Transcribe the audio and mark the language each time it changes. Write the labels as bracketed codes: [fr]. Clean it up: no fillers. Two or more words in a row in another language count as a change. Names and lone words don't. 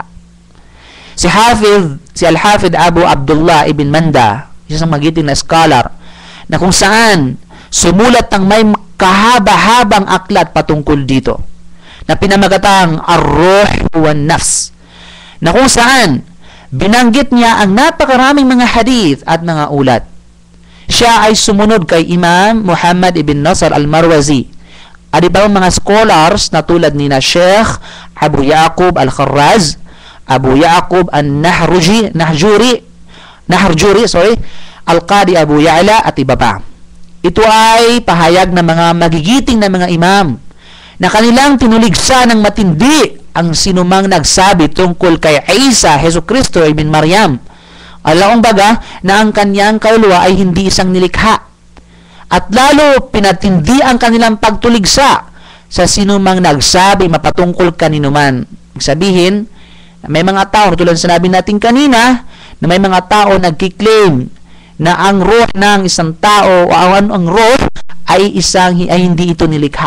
[tl] Si Al-Hafidh Abu Abdullah ibn Manda, isang magiting na scholar, na kung saan sumulat ng may kahaba-habang aklat patungkol dito, na pinamagatang Ar-Ruh wan Nafs, na kung saan binanggit niya ang napakaraming mga hadith at mga ulat. Siya ay sumunod kay Imam Muhammad ibn Nasr al-Marwazi at ibang mga scholars na tulad ni na Sheikh Abu Yaqub al-Kharraz, Abu Yaqub al-Nahjuri, Al-Qadi Abu Ya'la at iba pa. Ito ay pahayag ng mga magigiting na mga imam na kanilang tinuligsa ng matindi ang sinumang nagsabi tungkol kay Isa, Hesus Kristo ibn Maryam. Alaong baga na ang kanyang kaluluwa ay hindi isang nilikha. At lalo pinatindi ang kanilang pagtuligsa sa sinumang nagsabi mapatungkol kaninuman. Sabihin, may mga tao, tulad sinabi natin kanina, na may mga tao nagkiklaim na ang ruh ng isang tao o ang ruh ay hindi ito nilikha.